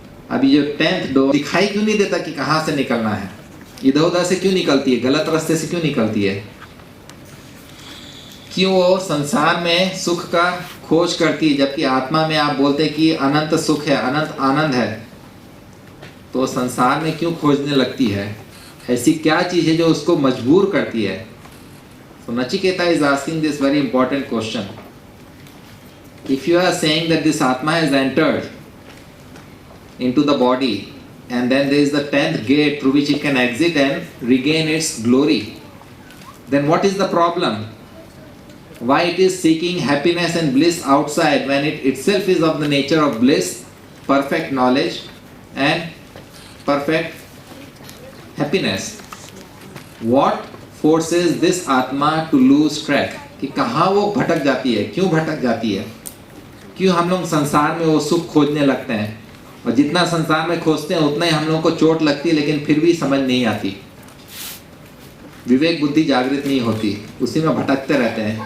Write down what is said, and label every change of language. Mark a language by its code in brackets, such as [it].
[hi] अभी जो 10th door दिखाई क्यों नहीं देता कि कहाँ से निकलना है, इधर उधर से क्यों निकलती है, गलत रास्ते से क्यों निकलती है, क्यों वो संसार में सुख का खोज करती है, जबकि आत्मा में आप बोलते कि अनंत सुख है, अनंत आनंद है, तो संसार में क्यों खोजने लगती है? ऐसी क्या चीज है जो उसको मजबूर करती है? [en] So Nachiketa is asking this very important question. If you are saying that this Atma has entered into the body and then there is the 10th gate through which it can exit and regain its glory, then what is the problem? Why it is seeking happiness and bliss outside when it itself is of the nature of bliss, perfect knowledge and perfect happiness? What forces this Atma to lose track? [hi] कि कहाँ वो भटक जाती है, क्यों भटक जाती है, क्यों हम लोग संसार में वो सुख खोजने लगते हैं और जितना संसार में खोजते हैं उतना ही हम लोगों को चोट लगती है लेकिन फिर भी समझ नहीं आती, विवेक बुद्धि जागृत नहीं होती, उसी में भटकते रहते हैं.